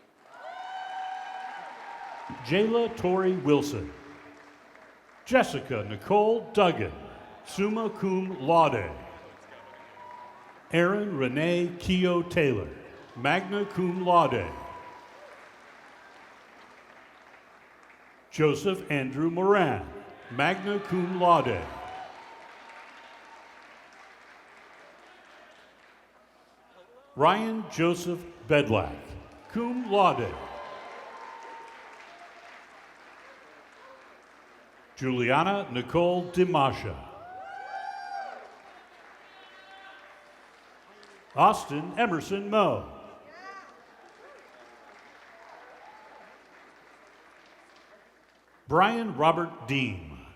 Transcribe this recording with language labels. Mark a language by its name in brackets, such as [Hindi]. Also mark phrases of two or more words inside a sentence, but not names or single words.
[English] Jayla Tori Wilson. Jessica Nicole Duggan, [Latin] summa cum laude. [English] Aaron Renee Keogh Taylor, [Latin] magna cum laude. [English] Joseph Andrew Moran, [Latin] magna cum laude. [English] Ryan Joseph Bedlack, [Latin] cum laude. [English] Juliana Nicole Dimasha. Austin Emerson Moe. Brian Robert Dean.